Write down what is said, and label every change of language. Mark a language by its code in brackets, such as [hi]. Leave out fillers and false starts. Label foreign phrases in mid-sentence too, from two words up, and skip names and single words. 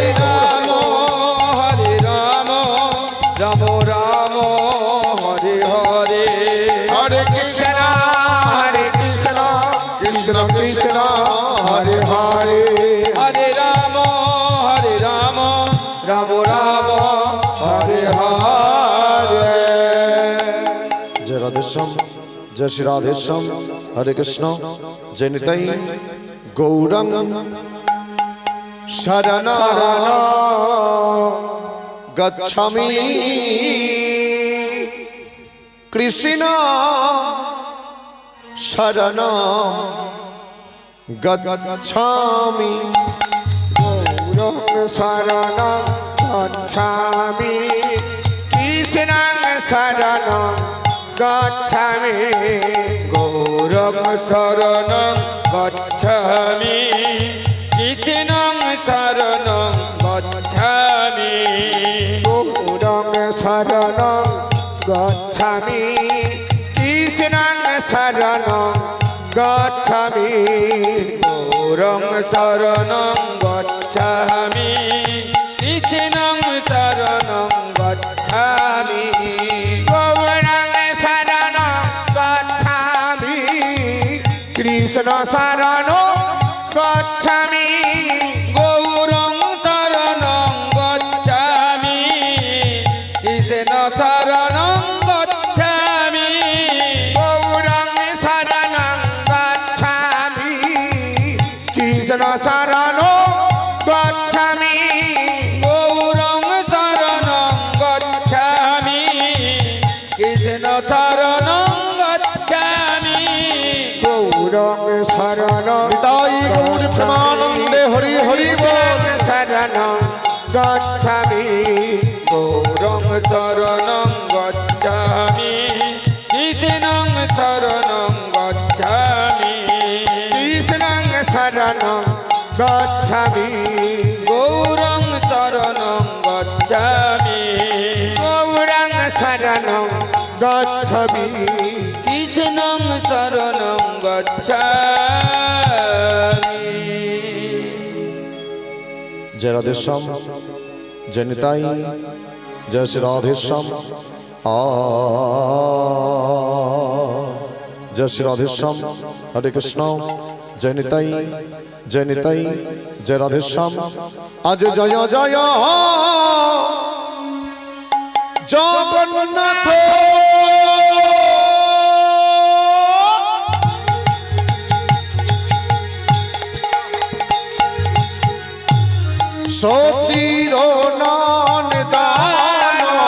[sa] রাম হরে রাম রাম রাম হরে হরে হরে কৃষ্ণ কৃষ্ণ কৃষ্ণ হরে হরে হরে রাম রাম রাম হরে হরে जय राधेश्याम जय श्री राधेश्याम हरे कृष्ण जय निताई गौरंग शरण गच्छामि कृष्ण शरण गच्छामि গৌরং শরণ গচ্ছামি কৃষ্ণং শরণ গচ্ছামি গৌরং শরণং গচ্ছামি কৃষ্ণং শরণং গচ্ছামি গৌরং শরণ গচ্ছামি কৃষ্ণং শরণ গচ্ছামি গৌরং শরণং গচ্ছামি কৃষ্ণং শরণং গচ্ছামি গৌরং শরণ গচ্ছামি কৃষ্ণ শরণ গচ্ছামি গৌরং শরণং গচ্ছামি কৃষ্ণ শরণং গচ্ছামি গৌরং শরণ গচ্ছামি কৃষ্ণ শরণ গচ্ছামি গৌরং শরণং গচ্ছামি কৃষ্ণ শরণং গচ্ছামি গৌরং শরণ [bn] নিতাই গৌর প্রেমানন্দে হরি হরি বল [sa] শরণ গচ্ছামি গৌরং শরণং গচ্ছামি কৃষ্ণং শরণং গচ্ছামি কৃষ্ণং শরণ গচ্ছামি গৌরং শরণং গচ্ছামি গৌরং শরণ গচ্ছামি কৃষ্ণং শরণং গচ্ছামি [hi] जय राधेश्याम जय निताई जय श्री राधेश्याम जय श्री राधेश्याम हरे कृष्ण जय निताई जय राधेश्याम आज जय जय जगन्नाथ [bn] সচির নন দান